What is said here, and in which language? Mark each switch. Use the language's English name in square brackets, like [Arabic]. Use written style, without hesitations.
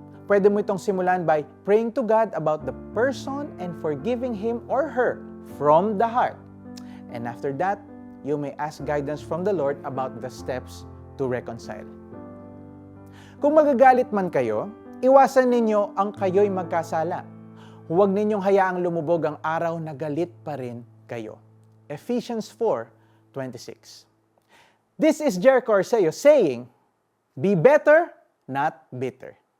[Filipino] Pwede mo itong simulan [English] by praying to God about the person and forgiving him or her from the heart. And after that, you may ask guidance from the Lord about the steps to reconcile. [Filipino] Kung magagalit man kayo, iwasan ninyo ang kayo'y magkasala. Huwag ninyong hayaang lumubog ang araw na galit pa rin kayo. [English] Ephesians 4:26. This is Jericho Arceo saying, be better, not bitter.